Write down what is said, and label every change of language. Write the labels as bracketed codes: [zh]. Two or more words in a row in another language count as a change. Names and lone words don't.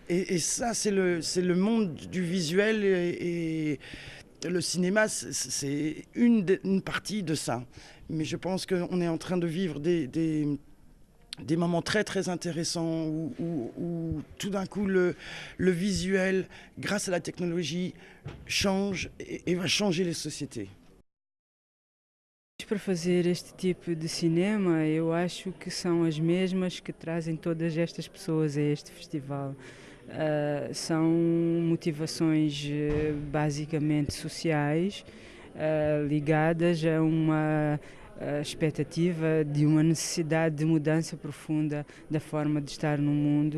[fr] Et ça, c'est le monde du visuel, et le cinéma, c'est une partie de ça. Mais je pense qu'on est en train de vivre des moments très très intéressants où tout d'un coup le visuel, grâce à la technologie, change et va changer les sociétés. [pt] Para fazer este tipo de cinema, eu acho que são as mesmas que trazem todas estas pessoas a este festival. São motivações basicamente sociais, ligadas a uma expectativa de uma necessidade de mudança profunda da forma de estar no mundo.